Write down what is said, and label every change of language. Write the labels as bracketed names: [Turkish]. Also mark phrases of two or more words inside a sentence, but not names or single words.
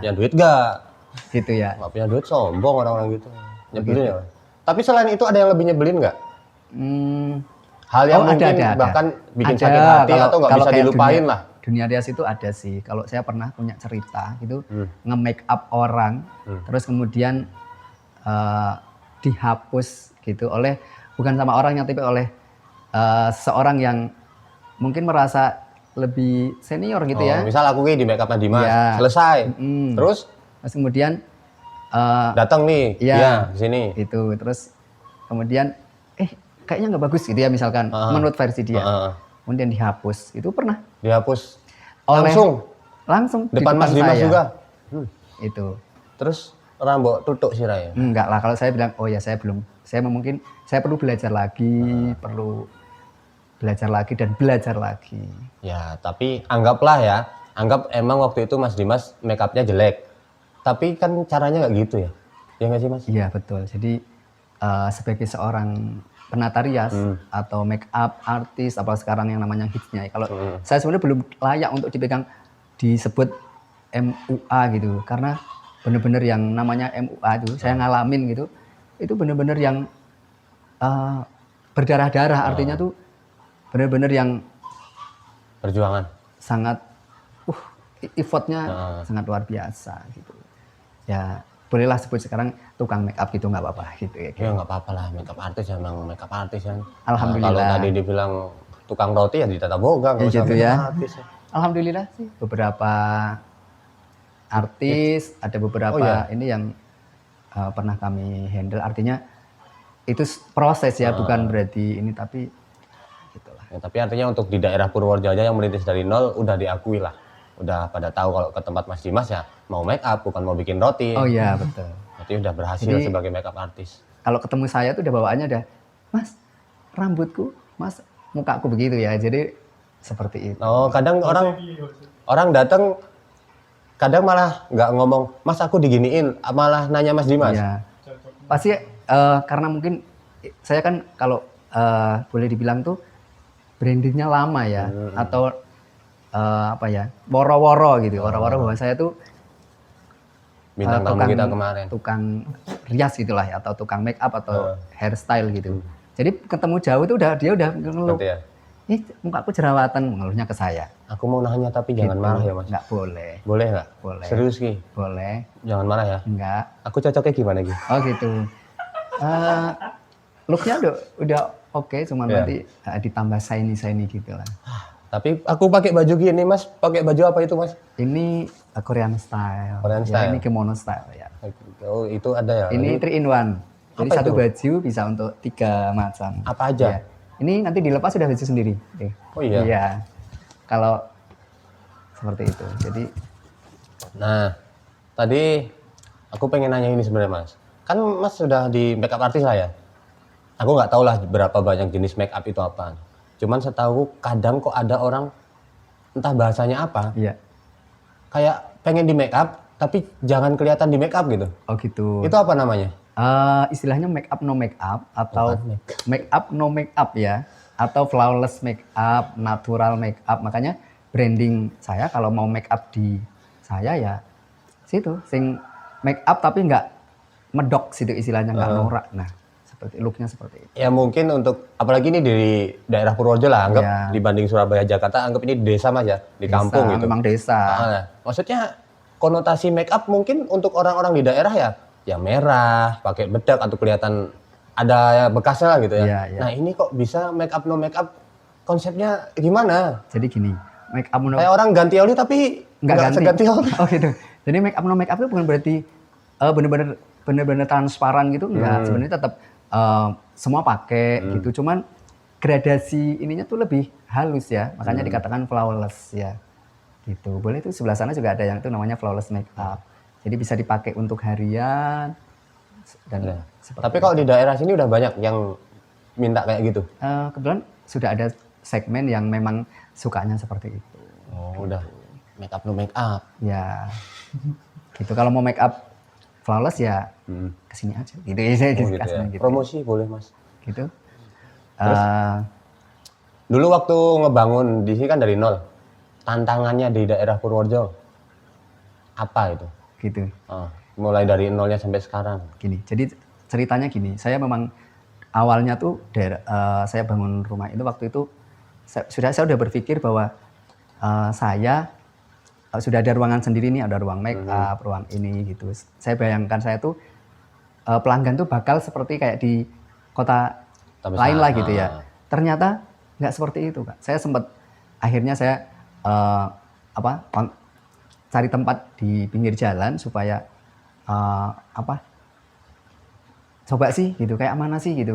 [Indonesian] Yang duit nggak? Gitu ya. Nggak punya duit sombong orang-orang gitu. Nyebelin ya. Tapi selain itu ada yang lebih nyebelin nggak? Hal yang mungkin ada. bahkan bikin Ada. sakit hati Kalau- atau nggak kalau bisa kayak dilupain lah. Dunia rias itu ada sih. Kalau saya pernah punya cerita gitu, nge- [English] make up [Indonesian] orang, terus kemudian dihapus gitu oleh bukan sama orangnya tapi oleh seorang yang mungkin merasa lebih senior gitu ya. Misal aku di [English] make up [Indonesian] Dimas, Iya. selesai. Terus Terus kemudian datang nih, Iya. di sini. itu terus kemudian kayaknya nggak bagus gitu ya misalkan menurut versi dia. Kemudian dihapus. Itu pernah Dihapus oleh langsung di depan Mas Dimas saya. juga. Itu. Terus rambut tutuk sih Raya. Enggak lah, kalau saya bilang, oh ya saya belum, saya mungkin, saya perlu belajar lagi, dan belajar lagi. Ya, tapi anggaplah ya, anggap emang waktu itu Mas Dimas [English] make up- [Indonesian] nya jelek. Tapi kan caranya nggak gitu ya? Ya nggak sih Mas? Iya betul, jadi sebagai seorang penata rias atau [English] make up [Indonesian] artis, apa sekarang yang namanya hitsnya, kalau saya sebenarnya belum layak untuk dipegang, disebut MUA gitu, karena benar-benar yang namanya MUA itu, saya ngalamin gitu, itu benar-benar yang berdarah-darah, artinya tuh benar-benar yang Perjuangan. sangat, effortnya sangat luar biasa gitu. Ya bolehlah sebut sekarang tukang [English] make up [Indonesian] gitu nggak apa-apa gitu ya. Ya nggak apa-apa lah, [English] make up [Indonesian] artis emang [English] make up [Indonesian] artis kan. Alhamdulillah. Kalau tadi dibilang tukang roti ya di Tata Boga, nggak usah gitu make ya. up artis. Alhamdulillah sih beberapa artis, ada beberapa ini yang pernah kami handle, artinya itu proses ya, bukan berarti ini, tapi gitulah. Ya, tapi artinya untuk di daerah Purworejo aja yang merintis dari nol udah diakui lah. Udah pada tahu kalau ke tempat Mas Dimas ya mau [English] make up [Indonesian] bukan mau bikin roti. Oh iya betul. Berarti udah berhasil Jadi, sebagai [English] make up [Indonesian] artis. Kalau ketemu saya tuh udah bawaannya udah, Mas rambutku, Mas mukaku begitu ya, jadi seperti itu. Oh, kadang orang datang kadang malah nggak ngomong, Mas aku diginiin, malah nanya Mas Dimas. Iya. Pasti karena mungkin saya kan kalau boleh dibilang tuh brandingnya lama ya, atau apa ya, woro-woro gitu, woro-woro bahwa saya tuh Bintang tamu kita kemarin. tukang rias gitulah ya, atau tukang [English] make up [Indonesian] atau hairstyle gitu. Jadi ketemu jauh itu dia udah ngeluh. Berarti ya? Mukaku jerawatan, ngeluhnya ke saya. Aku mau nanya tapi jangan Gitu. marah ya Mas. Nggak boleh. Boleh nggak? Boleh. Serius Ki? Boleh. Jangan marah ya. Enggak. Aku cocoknya gimana Ki? Oh gitu. Looknya udah oke, cuman Iya. nanti ditambah shiny gitu lah. Tapi aku pakai baju gini Mas, pakai baju apa itu Mas? Ini [English] Korean style. [Indonesian] Korean Ya, style. ini [English] kimono style [Indonesian] ya. Oh itu ada ya? Ini 3 in 1. Jadi Apa satu itu? baju bisa untuk 3 macam. Apa aja? Ya. Ini nanti dilepas sudah baju sendiri. Oh iya? Iya. Kalau seperti itu. Jadi Nah, tadi aku pengen nanya ini sebenarnya Mas. Kan Mas sudah di [English] make up [Indonesian] artis lah ya? Aku nggak tahu lah berapa banyak jenis [English] make up [Indonesian] itu apa. Cuman setahu kadang kok ada orang, entah bahasanya apa, iya. kayak pengen di [English] make up, [Indonesian] tapi jangan kelihatan di [English] make up [Indonesian] gitu. Oh gitu. Itu apa namanya? Istilahnya [English] make up no make up [Indonesian] atau Bukan [English] make up no make up [Indonesian] ya, atau [English] flawless make up, natural make up. [Indonesian] Makanya branding saya kalau mau [English] make up [Indonesian] di saya ya situ, sing [English] make up [Indonesian] tapi nggak medok situ istilahnya, nggak norak. Nah, seperti looknya seperti itu. Ya mungkin untuk apalagi ini di daerah Purworejo lah, anggap Ya. dibanding Surabaya Jakarta, anggap ini di desa Mas ya, di kampung Desa, gitu. memang desa. Maksudnya konotasi make up mungkin untuk orang-orang di daerah ya merah, pakai bedak atau kelihatan ada bekasnya lah gitu ya. Iya, iya. Nah ini kok bisa [English] make up no make up, [Indonesian] konsepnya gimana? Jadi gini, [English] make up no [Indonesian] Kayak orang ganti oli tapi nggak ganti. seganti oli. Oh gitu. Jadi [English] make up no make up [Indonesian] itu bukan berarti bener-bener transparan gitu, enggak. Sebenarnya tetap semua pakai gitu. Cuman gradasi ininya tuh lebih halus ya. Makanya dikatakan flawless ya. Gitu. Boleh tuh sebelah sana juga ada yang itu namanya [English] flawless make up. [Indonesian] Jadi bisa dipakai untuk harian dan seperti Tapi kalau di daerah sini udah banyak yang minta kayak gitu. kebetulan sudah ada segmen yang memang sukanya seperti itu. Oh, udah [English] make up no make up. [Indonesian] Ya, gitu. Kalau mau [English] make up flawless [Indonesian] ya kesini aja. Gitu ya, saya Oh, gitu ya. gitu. Promosi boleh Mas. Gitu. Dulu waktu ngebangun di sini kan dari nol. Tantangannya di daerah Purworejo apa itu? Gitu. Mulai dari nolnya sampai sekarang. Gini. Jadi ceritanya gini. Saya memang awalnya tuh saya bangun rumah itu waktu itu saya udah berpikir bahwa saya sudah ada ruangan sendiri nih, ada ruang [English] make up, [Indonesian] ruang ini gitu. Saya bayangkan saya tuh pelanggan tuh bakal seperti kayak di kota Tapi lain lah gitu ya. Ternyata nggak seperti itu, Kak. Saya sempat akhirnya saya cari tempat di pinggir jalan supaya coba sih gitu, kayak mana sih gitu.